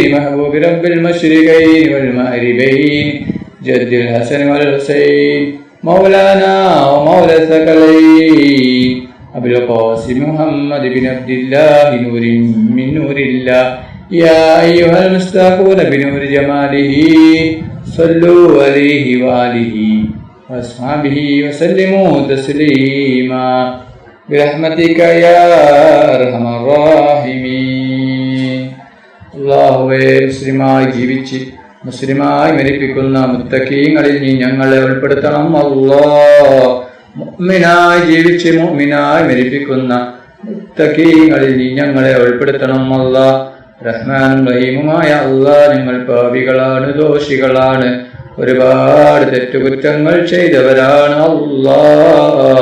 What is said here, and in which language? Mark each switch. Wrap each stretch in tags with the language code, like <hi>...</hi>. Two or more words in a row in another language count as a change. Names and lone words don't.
<ar>محبوب رب المشرقين والمغربين جد الحسن والحسين مولانا ومولى الثقلين أبي القاسم محمد بن عبد الله نور من نور الله يا أيها المستقون بنور جماله صلوا عليه وآله وأصحابه وسلموا تسليما برحمتك يا أرحم الراحمين.</ar> <ml>അല്ലാഹുവേ, മുസ്ലിമായി ജീവിച്ച് മുസ്ലിമായി മരിപ്പിക്കുന്ന മുത്തഖീങ്ങളിൽ നീ ഞങ്ങളെ ഉൾപ്പെടുത്തണം അല്ലാഹ്. മുഅ്മിനായി ജീവിച്ച് മുഅ്മിനായി മരിപ്പിക്കുന്ന മുത്തഖീങ്ങളിൽ നീ ഞങ്ങളെ ഉൾപ്പെടുത്തണം അല്ലാഹ്. റഹ്മാനും റഹീമുമായ അല്ലാഹ്, ഞങ്ങൾ പാപികളാണ്, ദോഷികളാണ്, ഒരുപാട് തെറ്റുകുറ്റങ്ങൾ ചെയ്തവരാണ് അല്ലാഹ്.</ml>